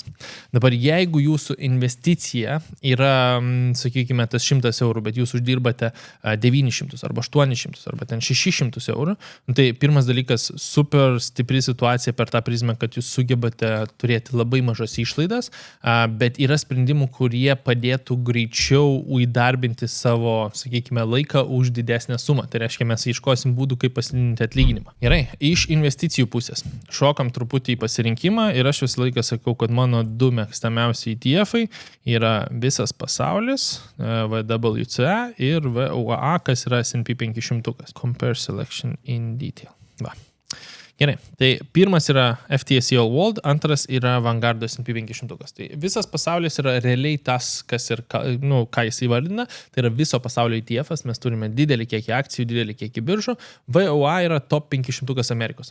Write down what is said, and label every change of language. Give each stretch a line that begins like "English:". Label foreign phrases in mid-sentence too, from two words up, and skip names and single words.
Lithuanian: Dabar, jeigu jūsų investicija yra, sakykime, tas 100 eurų, bet jūs uždirbate 900 arba 800 arba ten 600 eurų, tai pirmas dalykas, super stipri situacija per tą prizmę, kad jūs sugebate turėti labai mažas išlaidas, bet yra sprendimų, kurie padėtų greičiau greičiau įdarbinti savo, sakykime, laiką už didesnę sumą. Tai reiškia, mes ieškosim būdų, kaip pasididinti atlyginimą. Gerai, iš investicijų pusės. Šokam truputį į pasirinkimą ir aš visą laiką sakau, kad mano 2 mėgstamiausi ETF-ai yra Visas pasaulis, VWCA ir VUAA, kas yra S&P 500.
English: Compare selection in detail.
Lithuanian: Va. Gerai, tai pirmas yra FTSE All World, antras yra Vanguardo S&P 500. Tai visas pasaulis yra realiai tas, kas ir, ką jis įvardina, tai yra viso pasaulio ETF-as, mes turime didelį kiekį akcijų, didelį kiekį biržų. VUA yra top 500 Amerikos.